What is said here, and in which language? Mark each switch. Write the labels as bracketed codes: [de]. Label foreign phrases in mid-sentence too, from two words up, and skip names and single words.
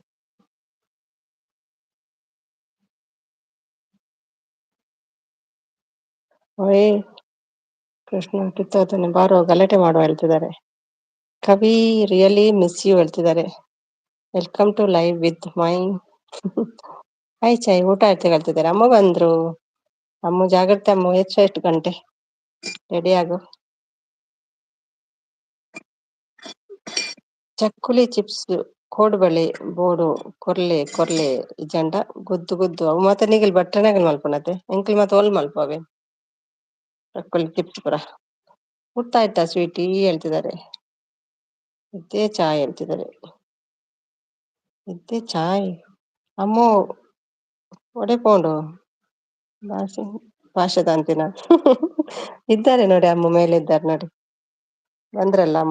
[kn] ಓಯ್ ಕೃಷ್ಣ ಕಿತ್ತೋತಾನೆ ಬಾರೋ ಗಲಾಟೆ ಮಾಡುವ ಹೇಳ್ತಿದ್ದಾರೆ. ಕವಿ [en] really miss you [kn] ಹೇಳ್ತಿದ್ದಾರೆ. [en] welcome to live with my. [kn] ಹಾಯ್ ಚಾಯ್ ಊಟ ಆಯ್ತು ಹೇಳ್ತಿದ್ದಾರೆ. ಅಮ್ಮ ಬಂದ್ರು. ಅಮ್ಮ ಜಾಗ್ರತೆ ಅಮ್ಮ ಎಷ್ಟು ಗಂಟೆ ರೆಡಿ ಆಗು. [tcy] ಚಕ್ಕುಲಿ ಚಿಪ್ಸ್ ಕೋಡುಬಳೆ ಬೋಡು ಕೊರ್ಲೆ ಕೊರ್ಲೆ ಜಂಡ ಗುದ್ದು ಗುದ್ದು ಅವು ಮತ್ತೆ ನೀಗಲ್ ಬಟ್ಟನಾಗಲ್ ಮಲ್ಪನತೆ ಎಂಕಲ್ ಮತ್ತೆ ಒಲ್ ಮಲ್ಪವೆ ಚಕ್ಕುಲಿ ಚಿಪ್ಸ್ ಪುರ. [kn] ಊಟ ಆಯ್ತಾ ಸ್ವೀಟಿ ಹೇಳ್ತಿದ್ದಾರೆ. ಇದ್ದೇ ಚಾಯ್ ಹೇಳ್ತಿದ್ದಾರೆ. [tcy] ಇದ್ದೇ ಚಾಯ್ ಅಮ್ಮು ಒಡೆ ಪೋಂಡು ಭಾಷದ ಅಂತಿನ. [kn] ಇದ್ದಾರೆ ನೋಡಿ ಅಮ್ಮ ಮೇಲೆ ಇದ್ದಾರೆ ನೋಡಿ ಬಂದ್ರಲ್ಲ ಅಮ್ಮ.